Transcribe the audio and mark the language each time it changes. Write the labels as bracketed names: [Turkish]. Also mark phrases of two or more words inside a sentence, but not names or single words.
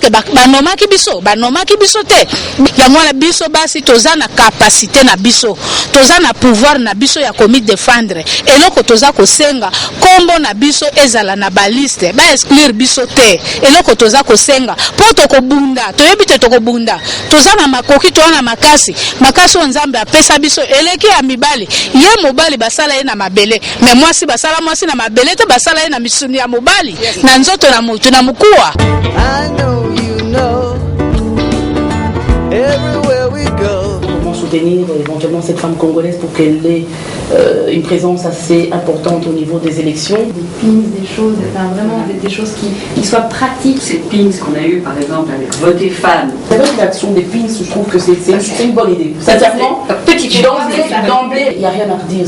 [Lingala] que banomaki biso te ya mwana biso basi toza na capacité na biso toza na pouvoir na biso ya komi défendre eloko toza kosenga kombo na biso ezala na baliste ba exclure biso te eloko toza kosenga po tokobunda toyebi te tokobunda toza na makoki to na makasi Nzambe apesa biso eleki ya mibali ye mobali basala ye na mabele me mwasi basala mwasi na mabele te basala ye na misuni ya mobali na nzoto na mutu na mukuwa. [English] I know you know everywhere we go. [French] Comment soutenir éventuellement cette femme congolaise pour qu'elle ait une présence assez importante au niveau des élections? Des pins, des choses, enfin vraiment des choses qui soient pratiques. Ces pins qu'on a eu par exemple avec Voter Femmes. Avec l'action des pins, je trouve que c'est une bonne idée. Sincèrement, d'emblée, il n'y a rien à redire.